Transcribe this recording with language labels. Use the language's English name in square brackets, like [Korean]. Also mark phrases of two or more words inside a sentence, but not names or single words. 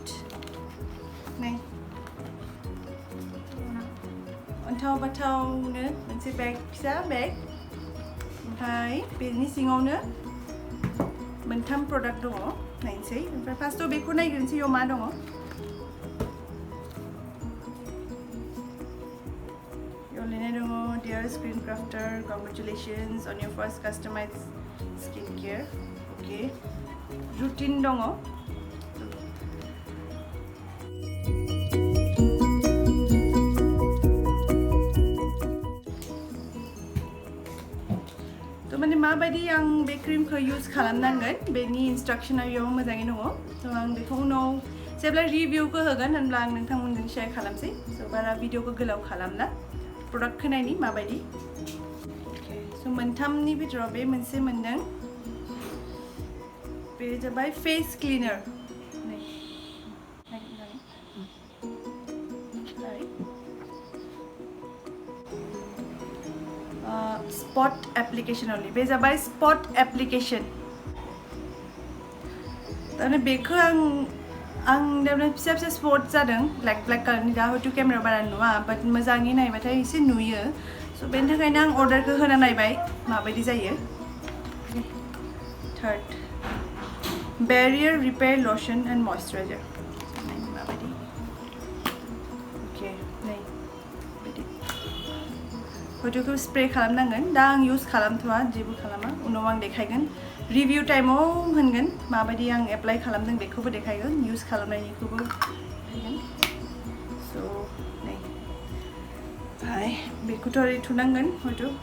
[Bodo] नै अन्थाव बाथावनो मोनसे बेग, फिसा बेग. ओमफ्राय बेनि सिङावनो मोनथाम प्रडाक्ट दङ. नायनोसै. ओमफ्राय फार्स्टआव बेखौ नायग्रोनोसै बेयाव मा दङ. [English] Dear Skinkrafter, congratulations on your first customized skincare. Okay. Routine dong. [Bodo] तो माने माबायदि आं बे क्रिमखौ यूज खालामनांगोन बेनि इन्सट्राक्शना बेयाव मोजाङै दङ. स' आं बेखौ उनाव जेब्ला रिभिउखौ होगोन होनब्ला आं नोंथांमोनजों शेयार खालामसै. स' बारा भिडिअखौ गोलाव खालामला. प्रडाक्टखौ नायनि माबायदि. स' मोनथामनि बिथोराव बे मोनसे मोनदों. बे जाबाय [English] face cleaner spot application only [Bodo] बे जाबाय [English] spot application [Bodo] ताने बेखौ आं दाबने फिसा फिसा स्पट जादों [English] black color [Bodo] दा हयथ' केमेरा बारा नुवा बाट मोजाङै नायबाथाय एसे नुयो स' बेनि थाखायनो आं अर्डारखौ होना नायबाय माबायदि जायो [English] third barrier repair lotion and moisturizer [Bodo] माबायदि ओके नै बिदि हयथ'खौ स्प्रे खालामनांगोन दा आं इउज खालामथ'वा जेबो खालामा उनाव आं देखायगोन [English] review time [Bodo] होनगोन माबायदि आं एप्लाइ खालामदों बेखौबो देखायगोन इउज खालामनायनिखौबो देखायगोन स' नै ओमफ्राय बेखौथ' ओरै थुनांगोन हयथ'